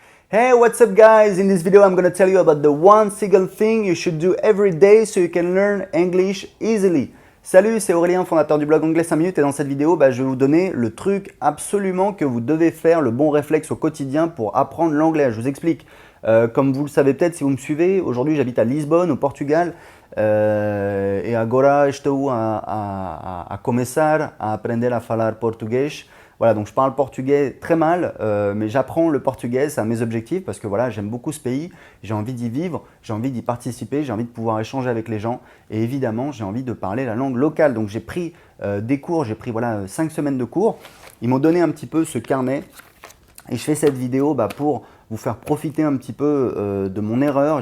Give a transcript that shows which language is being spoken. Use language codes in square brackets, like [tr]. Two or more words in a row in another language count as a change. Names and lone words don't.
[en] Hey, what's up guys? In this video I'm gonna tell you about the one single thing you should do every day so you can learn English easily. [fr] Salut, c'est Aurélien, fondateur du blog Anglais 5 minutes et dans cette vidéo, je vais vous donner le truc absolument que vous devez faire, le bon réflexe au quotidien pour apprendre l'anglais. Je vous explique. Comme vous le savez peut-être si vous me suivez, aujourd'hui j'habite à Lisbonne au Portugal et [pt] agora estou a começar a aprender a falar português. [fr] Voilà, donc je parle portugais très mal, mais j'apprends le portugais, c'est un de mes objectifs parce que voilà, j'aime beaucoup ce pays, j'ai envie d'y vivre, j'ai envie d'y participer, j'ai envie de pouvoir échanger avec les gens et évidemment, j'ai envie de parler la langue locale. Donc j'ai pris des cours, j'ai pris 5 semaines de cours. Ils m'ont donné un petit peu ce carnet et je fais cette vidéo pour vous faire profiter un petit peu de mon erreur.